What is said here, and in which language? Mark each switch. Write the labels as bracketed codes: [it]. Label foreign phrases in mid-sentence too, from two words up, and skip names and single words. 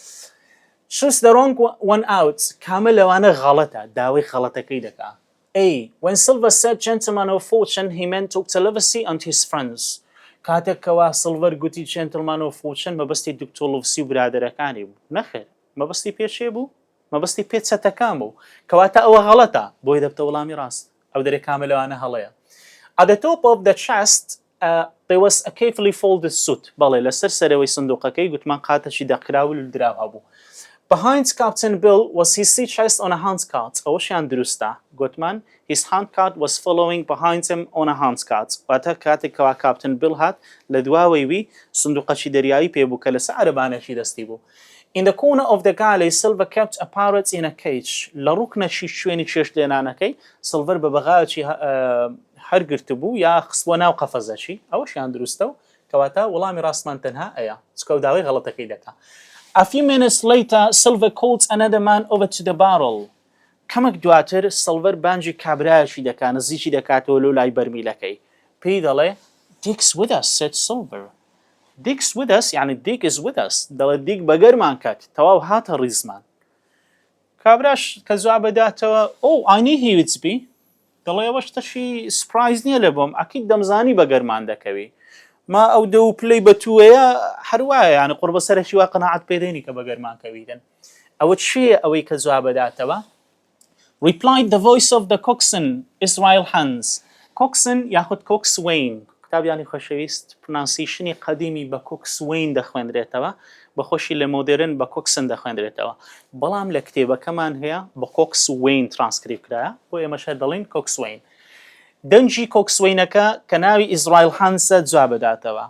[en] Choose the wrong one out. [ckb] کامە لەوانە غەڵەتە داوای غەڵەتەکەی دەکا. [en] A. When Silver said gentleman of fortune he meant Dr. Livesey and his friends. [ckb] کاتێک کەوا سڵڤەر گوتی [en] gentleman of fortune [ckb] مەبەستی دکتۆر لوڤسی و برادەرەکانی بوو. نەخێر مەبەستی پێشێ بوو مەبەستی پێ چەتەکان بوو کەواتە ئەوە غەڵەتە بۆی دەبتە وەڵامی ڕاست. ئەو دەرێ کامە لەوانە هەڵەیە. [en] At the top of the chest there was a carefully folded suit. [ckb] بەڵێ لەسەر سەرەوەی سندوقەکەی گوتمان قاتەشی دەقراو و لودراو هەبوو. [en] Behind Captain Bill was his sea chest on a handcart. [ckb] ئەوەشیان دروستە. گوتمان [en] his handcart was following behind him on a handcart. [ckb] واتە کاتێک کەوا Captain Bill هات لە دواوەی وی سندوقەشی دەریایی پێ بوو کە لەسەر عەرەبانێکی دەستی بوو. [en] In the corner of the galley, Silver kept a parrot in a cage. [ckb] لە ڕوکنەشی شوێنی چێشت لێنانەکەی سڵڤەر بە بەغاوێکی هەرگرت بوو یا خستبووە ناو قەفەزەشی. ئەوەشیان دروستە و کەواتە وەڵامی ڕاستمان تەنها ئەیە چکە و داوای غەڵەتەکەی دەکا. [en] A few minutes later, Silver called another man over to the barrel. [ckb] کەمێک دواتر سڵڤەر بانجی کابرایەکی دەکا نزیکی دەکاتەوە لەو لای بەرمیلەکەی. پێی دەڵێ [en] Dick's with us, said Silver. Dick's with us یعنی Dick is with us. [ckb] دەڵێ دیک بەگەرمان کات تەواو هاتە ڕیزمان. کابراش کە جواب بداتەوە [en] Oh, I knew he would be. [ckb] دەڵێ ئەوەش تەشی سپرایز نییە لە بۆم ئەکید دەمزانی بەگەرمان دەکەوی. ما ئەو دە و پلەی بەتووەیە هەروایە یعنی قوربە سەرەکی وا قەناعەت پێدەینی کە بەگەرمان کەویدن. ئەوە چییە ئەوەی کە جواب بداتەوە؟ [en] Replied the voice of the coxswain, Israel Hans. [ckb] Coxswain یاخود coxswain. قوتابیانی خۆشەویست پرۆنانسیشنی قەدیمی بە coxswain دەخوێندرێتەوە بەخۆشی لە مۆدرن بە coxswain دەخوێندرێتەوە. بەڵام لە کتێبەکەمان هەیە بە coxswain ترانسکریب کرایە بۆ ئێمەشە دەڵێن coxswain. دەنجی کۆکسوینەکە کە ناوی ئیزرائیل هانسە جواب بداتەوە.